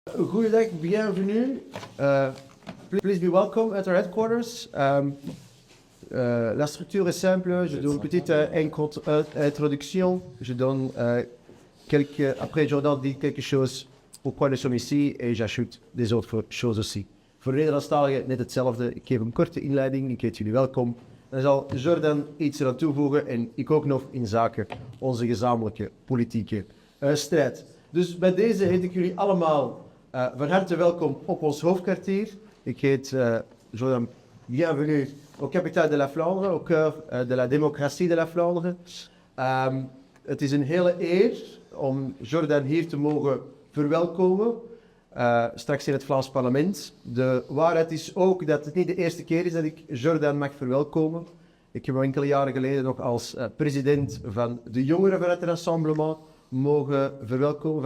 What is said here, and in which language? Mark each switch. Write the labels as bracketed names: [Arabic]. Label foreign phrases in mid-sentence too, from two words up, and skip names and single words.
[Dutch] Goedendag, [French] bienvenue. [English] Please be welcome at our headquarters. [French] La structure est simple, je donne une petite introduction, après Jordan dit quelque chose pourquoi nous sommes ici et j'ajoute des autres choses aussi. [Dutch] Voor de Nederlandstaligen net hetzelfde, ik geef een korte inleiding, ik heet jullie welkom. Dan zal Jordan iets eraan toevoegen en ik ook nog in zaken onze gezamenlijke politieke strijd. Dus bij deze heet ik jullie allemaal van harte welkom op ons hoofdkwartier. Ik heet Jordan, [French] bienvenue au capitale de la Flandre, au cœur de la démocratie de la Flandre. [Dutch] Het is een hele eer om Jordan hier te mogen verwelkomen, straks in het Vlaams parlement. De waarheid is ook dat het niet de eerste keer is dat ik Jordan mag verwelkomen. Ik heb hem enkele jaren geleden nog als president van de jongeren van het Rassemblement mogen verwelkomen.